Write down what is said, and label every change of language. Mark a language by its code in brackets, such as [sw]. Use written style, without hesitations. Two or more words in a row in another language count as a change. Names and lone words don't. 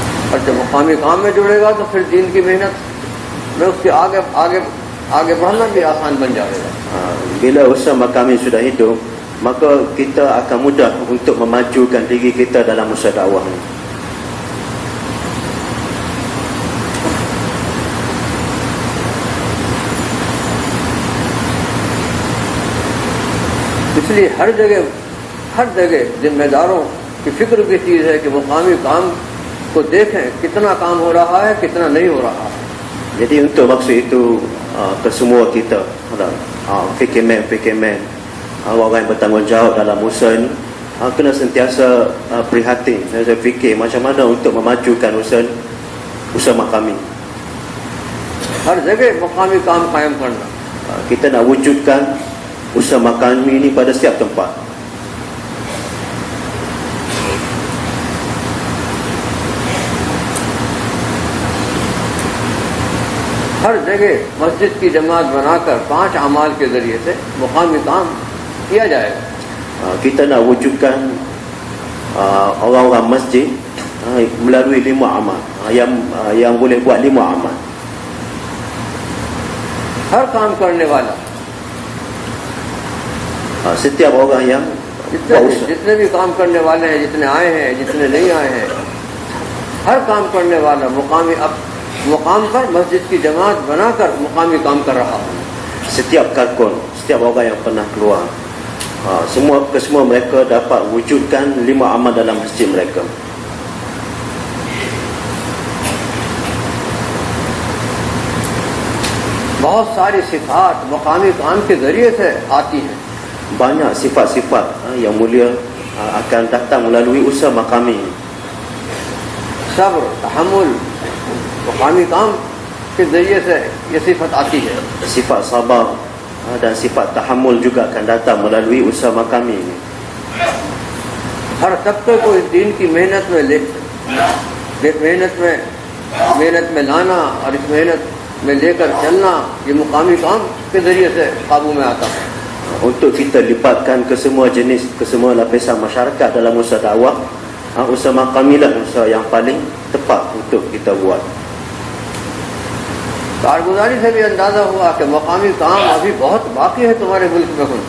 [hi] और जब मुकामी काम में जुड़ेगा तो फिर दीन की मेहनत में उसके आगे आगे आगे बढ़ना भी आसान बन जाएगा। [ms] Bila usaha makami sudah hidup, maka kita akan mudah untuk memajukan diri kita dalam usaha dakwah ini. [hi] इसलिए हर जगह जिम्मेदारों की फिक्र की चीज़ है कि मुकामी काम को देखें कितना काम हो रहा है, कितना नहीं हो रहा है। [ms] Jadi untuk maksud itu kesemua kita, fikirman, orang yang bertanggungjawab dalam usaha ini kena sentiasa prihatin, saya fikir macam mana untuk memajukan usaha makami. [hi] हर जगह मुकामी काम कायम करना। [ms] Kita nak wujudkan usaha makami ini pada setiap tempat. [hi] हर जगह मस्जिद की जमात बनाकर 5 अमाल के जरिए से मुकामी काम किया जाएगा। [ms] Kita nak wujudkan orang-orang masjid melalui 5 amal yang boleh buat 5 amal. [hi] हर काम करने वाला [ms] setiap orang yang [hi] जितने भी काम करने वाले हैं, जितने आए हैं, जितने नहीं आए हैं, हर काम करने वाला मुकाम पर मस्जिद की जमात बनाकर मुकामी काम कर रहा है। [ms] setiap kalkun, setiap orang yang pernah keluar, semua mereka dapat wujudkan 5 amal dalam masjid mereka. [hi] बहुत सारी सिफात मुकामी काम के जरिए से आती हैं। [ms] Banyak sifat-sifat yang mulia akan datang melalui usaha makami. [hi] सब्र, तहम्मुल मुकामी काम के जरिए से ये सिफत आती है। [ms] Sifat sabar dan sifat tahammul juga akan datang melalui usaha makami ini. [hi] हर तबके को इस दीन की मेहनत में लाना और इस मेहनत में लेकर चलना, ये मुकामी काम के जरिए से काबू में आता है। [ms] Untuk kita libatkan ke semua jenis, ke semua lapisan masyarakat dalam usaha dakwah, usaha makami lah usaha yang paling tepat untuk kita buat. [hi] कारगुजारी से भी अंदाजा हुआ कि मुकामी काम अभी बहुत बाकी है तुम्हारे मुल्क में।